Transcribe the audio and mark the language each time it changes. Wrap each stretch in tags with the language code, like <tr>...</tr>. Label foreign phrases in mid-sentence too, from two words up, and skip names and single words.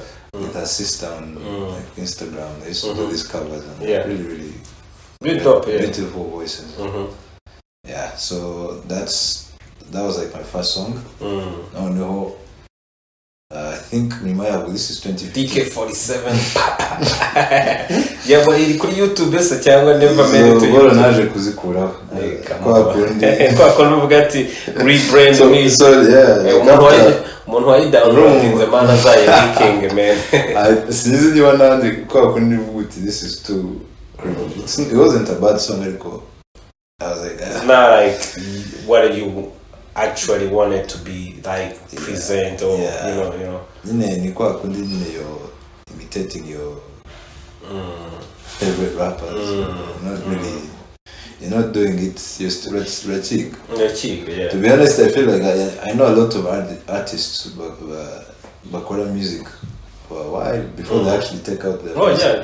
<en>With her sister on like Instagram. They used to do these covers and really dope, beautiful voices. Yeah, so that was like my first song. Oh no, I think this is 2015. DK47. Yeah, but</en> <rw>iri kuri YouTube se cyangwa</rw> <en>never made it to</en> <rw>YouTube. Naje kuzikuraho. Kwa kuvuga ati</rw> <en>rebrand me. So yeah.</en> <rw>Umuntu wayidownloadinze man azayilinking man. Sinzi niba nandi kwa kundi vuguti</rw> <en>this is too cringe. It wasn't a bad song ariko I was like it's not like what you actually wanted to be like present or you know.</en> <rw>Ni kwa kundi</rw> <en>you're imitating your favorite rappers. Not really. You're not doing it. You're stretching. Yeah. To be honest, I feel like I know a lot of artists bakora music for a while before they actually take out their music.</en>